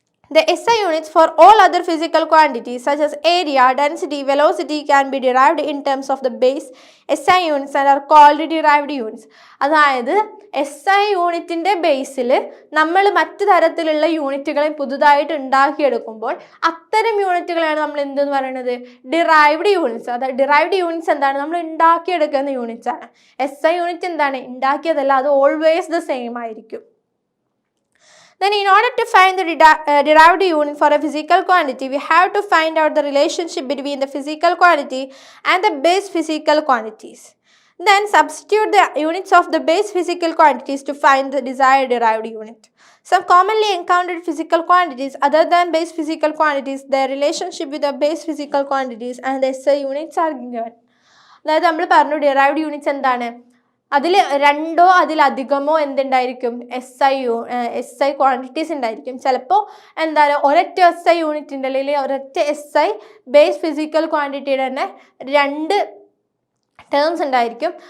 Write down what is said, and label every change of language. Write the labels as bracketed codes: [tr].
[en] The SI units for all other physical quantities such as area, density, velocity can be derived in terms of the base SI units and are called derived units. [ml] അതായത് SI യൂണിറ്റിൻ്റെ ബേസിൽ നമ്മൾ മറ്റു തരത്തിലുള്ള യൂണിറ്റുകളെ പുതുതായിട്ട് ഉണ്ടാക്കിയെടുക്കുമ്പോൾ അത്തരം യൂണിറ്റുകളാണ് നമ്മൾ എന്തെന്ന് പറയുന്നത്, ഡിറൈവ്ഡ് യൂണിറ്റ്സ്. അതായത് ഡിറൈവ്ഡ് യൂണിറ്റ്സ് എന്താണ്, നമ്മൾ ഉണ്ടാക്കിയെടുക്കുന്ന യൂണിറ്റ്സ് ആണ്. SI യൂണിറ്റ് എന്താണ്, ഉണ്ടാക്കിയതല്ല, അത് ഓൾവേസ് ദ സെയിം ആയിരിക്കും. [en] Then in order to find the derived unit for a physical quantity, we have to find out the relationship between the physical quantity and the base physical quantities. Then substitute the units of the base physical quantities to find the desired derived unit. Some commonly encountered physical quantities other than base physical quantities, their relationship with the base physical quantities and the SI units are given. [ml] അതായത് നമ്മൾ പറഞ്ഞു derived units എന്താണ്, അതിൽ രണ്ടോ അതിലധികമോ എന്തുണ്ടായിരിക്കും, SI quantities ഉണ്ടായിരിക്കും. ചിലപ്പോൾ എന്താണ് ഒരൊറ്റ SI യൂണിറ്റിൻ്റെ അല്ലെങ്കിൽ ഒരൊറ്റ SI ബേസ് ഫിസിക്കൽ ക്വാണ്ടിറ്റിയുടെ തന്നെ രണ്ട് ടേംസ് ഉണ്ടായിരിക്കും.